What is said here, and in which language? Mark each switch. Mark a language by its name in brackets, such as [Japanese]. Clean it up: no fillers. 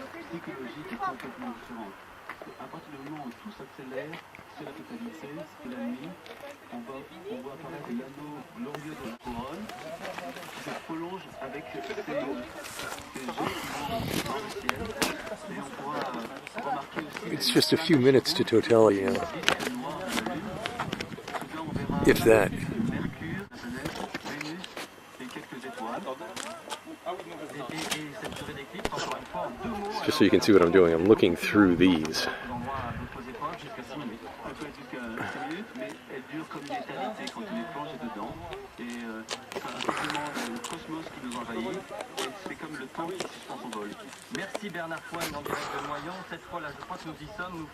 [French] Psychologique est complètement différente. À partir du moment où tout s'accélère, c'est la totalité, c'est la nuit. On voit apparaître l'anneau glorieux de la couronne qui se prolonge avec ces jets qui vont dans le ciel. Et on pourra remarquer aussi. [English] It's just a few minutes to totality now. If that. [French] Mercure, la planète, Vénus et quelques étoiles. Et cette durée d'éclipse, encore une fois, en 2 mots. [English] Just so you can see what I'm doing, I'm looking through these. [French] Jusqu'à 6 minutes. Elle peut être jusqu'à 6 minutes, mais elle dure comme une éternité quand on est plongé dedans. Et c'est un sentiment de cosmos qui nous envahit. Et c'est comme le temps qui suspend son vol. Merci Bernard Foine en direct de Noyon. Cette fois là, je crois que nous y sommes.